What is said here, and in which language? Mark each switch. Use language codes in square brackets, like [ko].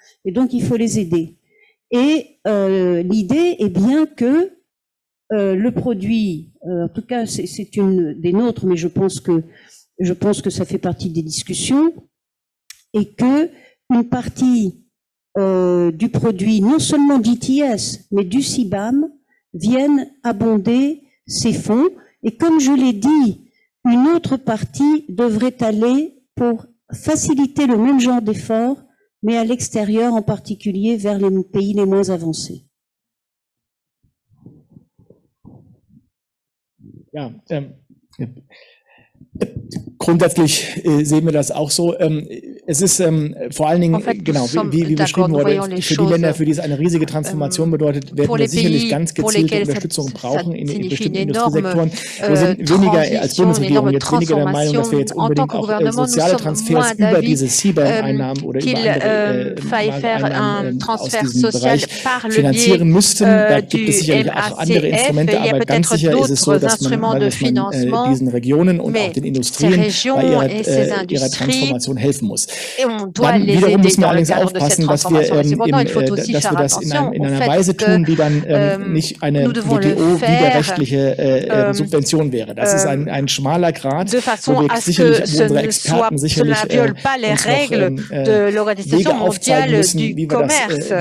[fr] Et donc, il faut les aider. Et l'idée est bien que le produit, en tout cas c'est une des nôtres, mais je pense que ça fait partie des discussions, et que une partie du produit, non seulement d'ITS, mais du CBAM, vienne abonder ces fonds. Et comme je l'ai dit, une autre partie devrait aller pour faciliter le même genre d'effort, mais à l'extérieur, en particulier vers les pays les moins avancés. [de] Ja, grundsätzlich sehen wir das auch so. Es ist vor allen Dingen, genau, wie beschrieben wurde, für die Länder, für die es eine riesige Transformation bedeutet, werden wir sicherlich ganz gezielte Unterstützung brauchen in bestimmten Industriesektoren. Wir sind weniger als Bundesregierung jetzt weniger der Meinung, dass wir jetzt unbedingt auch soziale Transfers über diese CBAM-Einnahmen oder über andere Einnahmen aus diesem Bereich finanzieren müssten. Da gibt es sicherlich auch andere Instrumente, aber ganz sicher ist es so, dass man diesen Regionen und auch den Industrien bei ihrer Transformation helfen muss. [fr] Et on doit les aider dans le cadre de cette transformation. Mais cependant, il faut aussi faire attention au fait que nous devons le faire de façon à ce que cela ne viole pas les règles de l'Organisation mondiale du commerce.